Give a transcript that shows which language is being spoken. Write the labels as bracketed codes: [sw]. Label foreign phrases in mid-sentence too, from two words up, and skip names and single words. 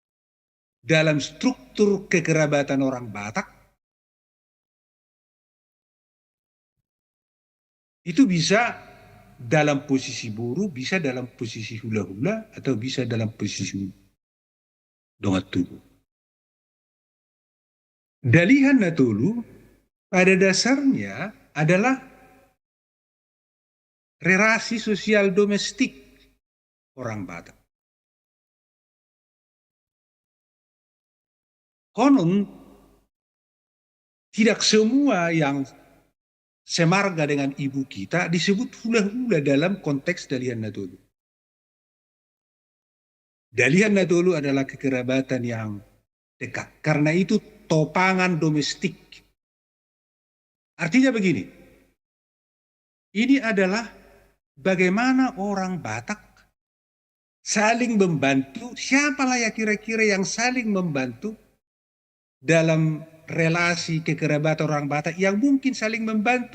[id] dalam struktur kekerabatan orang Batak, Itu bisa dalam posisi boru, bisa dalam posisi hula-hula, atau bisa dalam posisi dongat tubuh. Dalihan Natolu pada dasarnya adalah relasi sosial domestik orang Batak. Konon tidak semua yang semarga dengan ibu kita disebut hula-hula dalam konteks Dalihan Natolu. Dalihan Natolu adalah kekerabatan yang dekat. Karena itu topangan domestik. Artinya begini, ini adalah bagaimana orang Batak saling membantu. Siapalah ya kira-kira yang saling membantu dalam relasi kekerabatan orang Batak yang mungkin saling membantu?